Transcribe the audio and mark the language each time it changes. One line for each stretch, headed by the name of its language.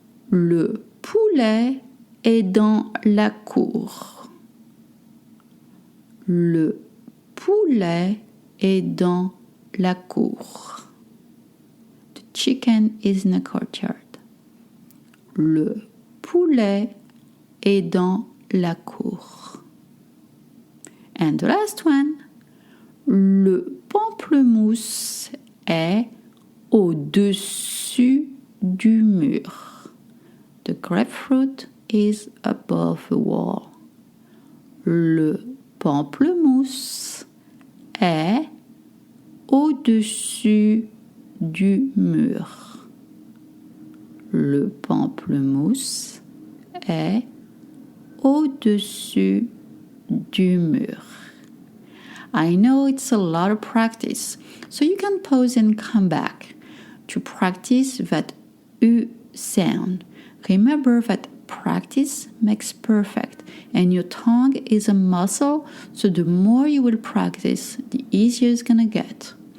French: Le poulet est dans la cour. Le poulet est dans la cour.
English: The chicken is in the courtyard.
French: Le poulet est dans la cour. And the last one. Le pamplemousse est au-dessus du mur.
English: The grapefruit is above the wall.
French: Le pamplemousse est au-dessus du mur. Le pamplemousse est au-dessus du mur.
English: I know it's a lot of practice, so you can pause and come back to practice that U sound. Remember that practice makes perfect, and your tongue is a muscle, so the more you will practice, the easier it's gonna get.